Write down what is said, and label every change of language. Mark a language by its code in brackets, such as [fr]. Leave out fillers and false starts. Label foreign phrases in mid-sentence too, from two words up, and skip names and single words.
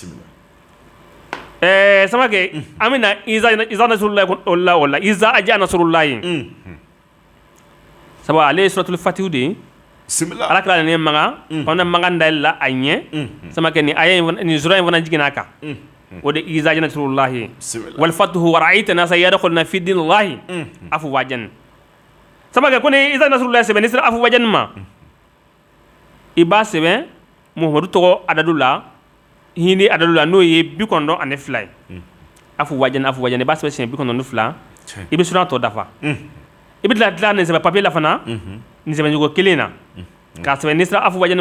[bm] sama kɛ an bɛ na [ar] إذا نصر الله [bm] o la [ar] إذا جاء نصر الله [bm] sabu ale ye suratul fatihu de ye ala kira nin magan kɔnɔ magan da la a ɲɛ sama kɛ nin sura in fana jiginna a kan o de [ar] إذا جاء نصر الله والفتح ورأيت الناس يدخلون في دين الله أفواجا [bm] sama kɛ ko ni [ar] إذا نصر الله [bm] sɛbɛn ni sera afwajan ma i b'a sɛbɛn muhamadu tɔgɔ adadu la hindi adadu la n'o ye 92 ye afwajan i b'a sɛbɛn siɲɛ 92 i bɛ sura tɔ dafa i bɛ tila nin sɛbɛn papiye la fana nin sɛbɛn jogo kelen na k'a sɛbɛn ni sera afwajan ma